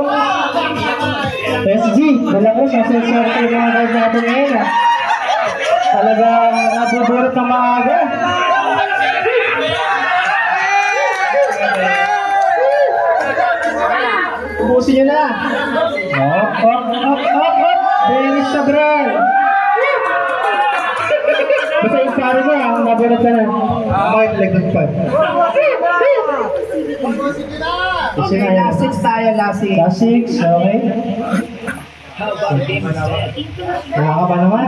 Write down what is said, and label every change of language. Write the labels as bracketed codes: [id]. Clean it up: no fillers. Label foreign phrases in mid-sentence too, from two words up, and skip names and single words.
[tl] SG, dala ko sa swerte yung mga guys natin ngayon ah. Talagang nabubunot na maaga. Ubusin nyo na. Op, op, op, op, op. Dennis Sabral. Basta yung pare mo, ang nabunod ka na. Bakit lagdag pa? Okay, last 6 tayo, last 6. Last 6, okay. Wala ka pa naman.